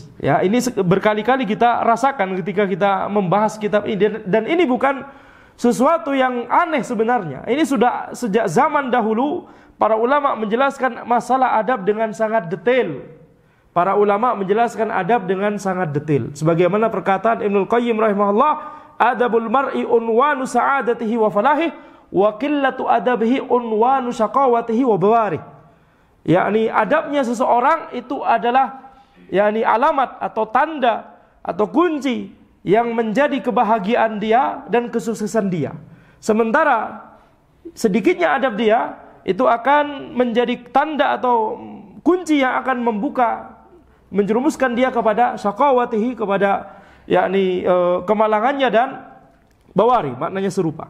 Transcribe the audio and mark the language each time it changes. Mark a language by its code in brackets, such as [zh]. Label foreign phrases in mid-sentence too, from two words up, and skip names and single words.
[id] Ya, ini berkali-kali kita rasakan ketika kita membahas kitab ini, dan ini bukan sesuatu yang aneh sebenarnya. Ini sudah sejak zaman dahulu para ulama menjelaskan masalah adab dengan sangat detail. Para ulama menjelaskan adab dengan sangat detail. Sebagaimana perkataan Ibnul Qayyim rahimahullah, [ar] أدب المرء عنوان سعادته وفلاحه وقلة أدبه عنوان شقاوته وبواره. [id] Yakni adabnya seseorang itu adalah yakni alamat atau tanda atau kunci yang menjadi kebahagiaan dia dan kesuksesan dia. Sementara sedikitnya adab dia itu akan menjadi tanda atau kunci yang akan menjerumuskan dia kepada syaqawatihi, kepada yakni kemalangannya, dan bawari, maknanya serupa.